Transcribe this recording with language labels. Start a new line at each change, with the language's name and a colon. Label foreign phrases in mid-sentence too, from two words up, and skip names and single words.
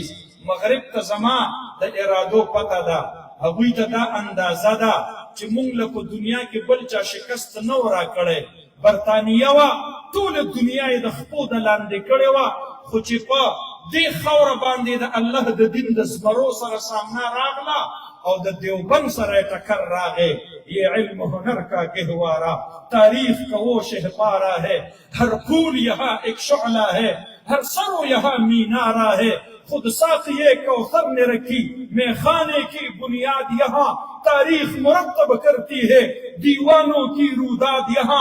Pashto: مغرب ته زما د ارادو پته ده، هغوی ته دا اندازه ده چې مونږ له په دنیا کې بل چا شکست نه و راکړی. برطانیه وه، ټوله دنیا یې د خپو د لاندې کړې وه، خو چې په دې خاوره باندې د الله د دین د زمرو سره سامنا راغله او د دیوبند سره یې ټکر راغی.
Urdu: یہ علم ہنر کا گہوارہ تاریخ کا وہ شہپارہ ہے، ہر پھول یہاں ایک شعلہ ہے، ہر سرو یہاں مینارہ ہے. خود ساقیے کوثر نے رکھی میں خانے کی بنیاد یہاں، تاریخ مرتب کرتی ہے دیوانوں کی روداد یہاں.